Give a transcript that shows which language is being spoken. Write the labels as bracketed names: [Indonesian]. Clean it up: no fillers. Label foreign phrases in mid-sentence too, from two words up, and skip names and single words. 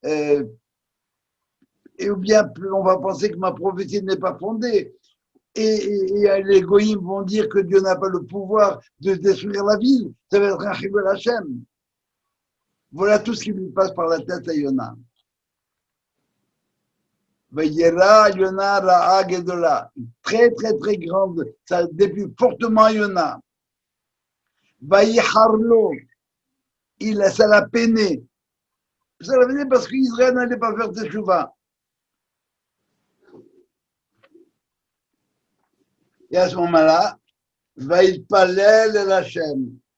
[French] Et ou bien on va penser que ma prophétie n'est pas fondée. Et les goïms vont dire que Dieu n'a pas le pouvoir de détruire la ville. Ça va être un [Hebrew] חילול השם. [French] Voilà tout ce qui lui passe par la tête à Yona. [Hebrew] וירע יונה רעה גדולה. [French] Très, très, très grande. Ça déplut fortement à Yona. Vaïharlo. Ça l'a peiné. Ça l'a peiné parce qu'Israël n'allait pas faire teshuva. Et à ce moment-là, [Hebrew] ויתפלל אל השם.